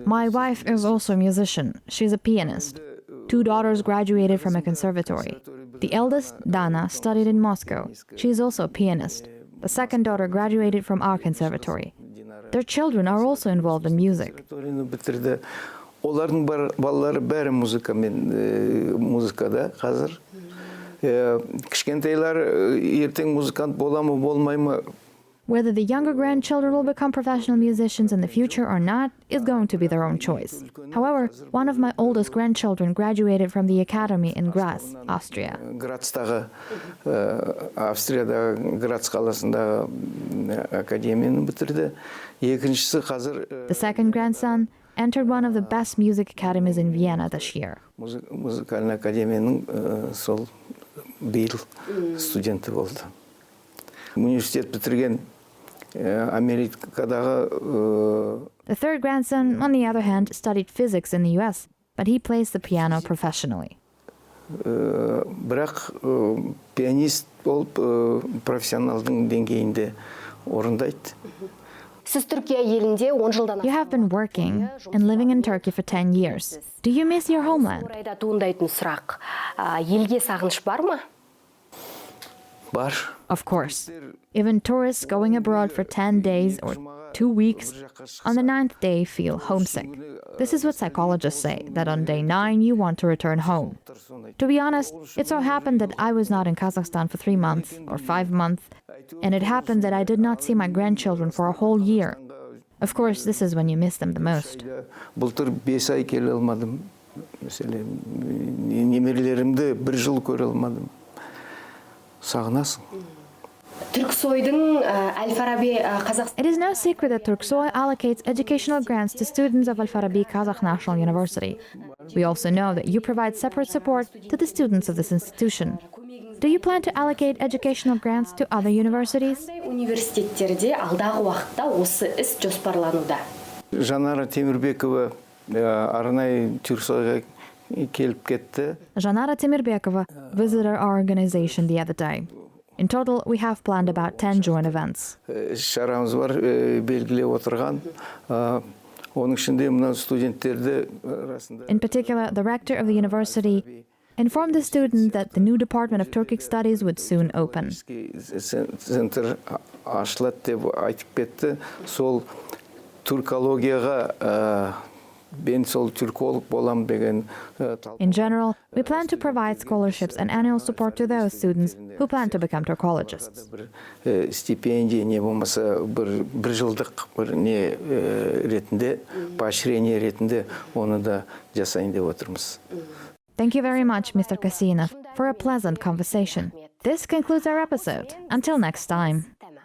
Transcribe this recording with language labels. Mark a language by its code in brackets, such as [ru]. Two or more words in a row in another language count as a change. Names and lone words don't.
[en] My wife is also a musician. She's a pianist. 2 daughters graduated from a conservatory. The eldest, Dana, studied in Moscow. She is also a pianist. The second daughter graduated from our conservatory. Their children are also involved in music. [kk] Олардың балалары бәрі музыкада қазір. Кішкентайлар ертең музыкант бола ма, болмай ма? [en] Whether the younger grandchildren will become professional musicians in the future or not is going to be their own choice. However, one of my oldest grandchildren graduated from the academy in Graz, Austria. [kk] Грацтағы, Австриядағы Грац қаласындағы академияны бітірді. Екіншісі қазір [en] The second grandson entered one of the best music academies in Vienna this year. [kk] Музыкальный академияның сол биыл студенті болды. Университет бітірген Америкадағы. [en] The third grandson, on the other hand, studied physics in the US, but he plays the piano professionally. [kk] Бірақ пианист болып профессионалдың деңгейінде орындайды. Сіз Түркия елінде 10 жылдан [en] You have been working and living in Turkey for 10 years. Do you miss your homeland? [kk] орайда туындайтын сұрақ. Елге сағыныш бар ма? Бар. [en] Of course. Even tourists going abroad for 10 days or 2 weeks, on the 9th day feel homesick. This is what psychologists say, that on day 9 you want to return home. To be honest, it so happened that I was not in Kazakhstan for 3 months or 5 months, and it happened that I did not see my grandchildren for a whole year. Of course, this is when you miss them the most. [kk] Былтыр 5 ай келе алмадым. Mesela немерелерімді 1 жыл көре алмадым. Сағынасың. Түрксойдың Әл-Фараби Қазақстан [en] It is no secret that TURKSOY allocates educational grants to students of Al-Farabi Kazakh National University. We also know that you provide separate support to the students of this institution. Do you plan to allocate educational grants to other universities? [kk] университеттерде алдағы уақытта осы іс жоспарлануда. Жанара Темирбекова арнайы TURKSOYға келіп кетті. [en] Janara Temirbekova visited our organization the other day. In total, we have planned about 10 joint events. [kk] Шарамыз бар, белгілеп отырған. Оның ішінде мына студенттерді арасында [en] In particular, the rector of the university informed the students that the new Department of Turkic Studies would soon open. [kk] центр ашылады деп айтып кетті. Сол туркологияға ben сол түрколог болам деген [en] In general, we plan to provide scholarships and annual support to those students who plan to become Turkologists. [kk] стипендия не болмаса бір жылдық бір не ретінде поощрение ретінде оны да жасайын деп отырмыз. [en] Thank you very much, Mr. Kasseinov, for a pleasant conversation. This concludes our episode. Until next time.